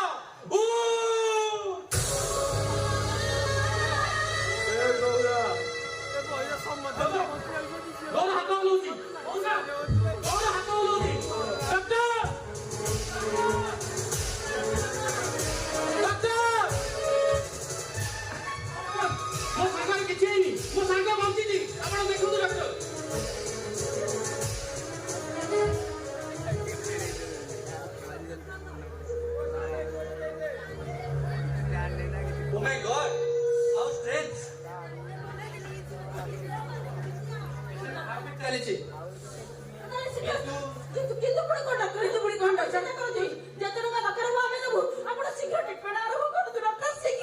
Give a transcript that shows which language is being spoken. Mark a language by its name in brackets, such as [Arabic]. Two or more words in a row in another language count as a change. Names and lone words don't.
[Odia] ଉଠ ଗୌର ହାତ ହଲଉଛି ଗୌର ହାତ ହଲଉଛି ଡକ୍ଟର ମୋ ସାଙ୍ଗରେ କିଛି ହେଇନି ମୋ ସାଙ୍ଗ ବଞ୍ଚିଛି ଆପଣ ଦେଖନ୍ତୁ ଡକ୍ଟର। [English] Oh my God! How strange! [Odia] ଚାଲିଛି କିନ୍ତୁ ପୁଣି କ'ଣ ଡକ୍ଟର କିନ୍ତୁ ପୁଣି କ'ଣ ଡକ୍ଟର କରୁଛି ଯେତେ ଟଙ୍କା ଦରକାର ହବ ଆମେ ଦେବୁ ଆପଣ ଶୀଘ୍ର ଟ୍ରିଟମେଣ୍ଟ ଆରମ୍ଭ କରନ୍ତୁ ଡକ୍ଟର ଶୀଘ୍ର।